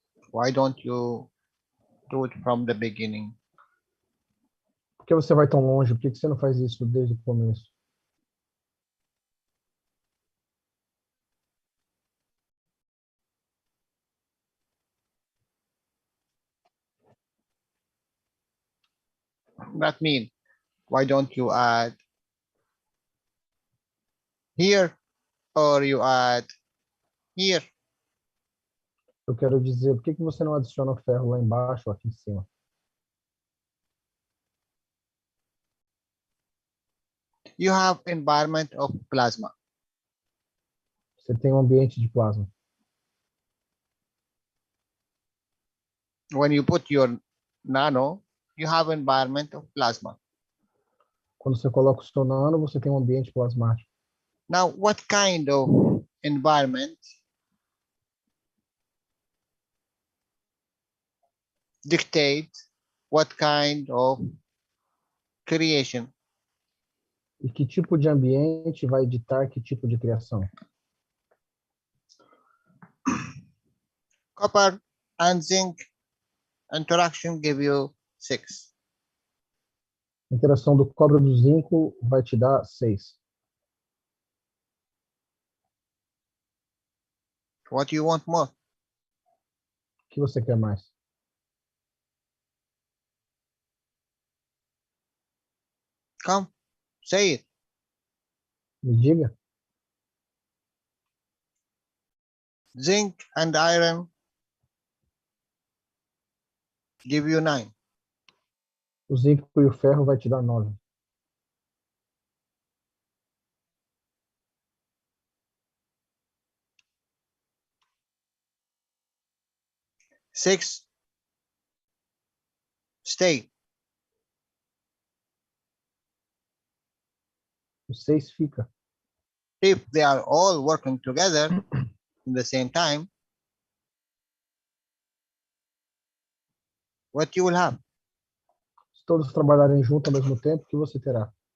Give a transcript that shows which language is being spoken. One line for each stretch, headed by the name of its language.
English: Why don't you do it from the beginning?
Portuguese: Por que você vai tão longe? Por que você não faz isso desde o começo?
English: That means, why don't you add here or you add here?
Portuguese: Eu quero dizer, por que você não adiciona o ferro lá embaixo ou aqui em cima?
English: You have environment of plasma.
Portuguese: Você tem um ambiente de plasma.
English: When you put your nano, you have environment of plasma.
Portuguese: Quando você coloca o seu nano, você tem um ambiente plasmático.
English: Now, what kind of environment dictate what kind of creation?
Portuguese: E que tipo de ambiente vai ditar que tipo de criação?
English: Copper and zinc interaction give you 6.
Portuguese: A interação do cobre e do zinco vai te dar 6.
English: What do you want more?
Portuguese: O que você quer mais?
English: Come, say it.
Portuguese: Me diga.
English: Zinc and iron give you 9.
Portuguese: O zinco e o ferro vai te dar 9.
English: Six, stay.
Portuguese: O 6 fica.
English: If they are all working together in the same time, what you will have?
Portuguese: Se todos trabalharem juntos ao mesmo tempo, o que você terá?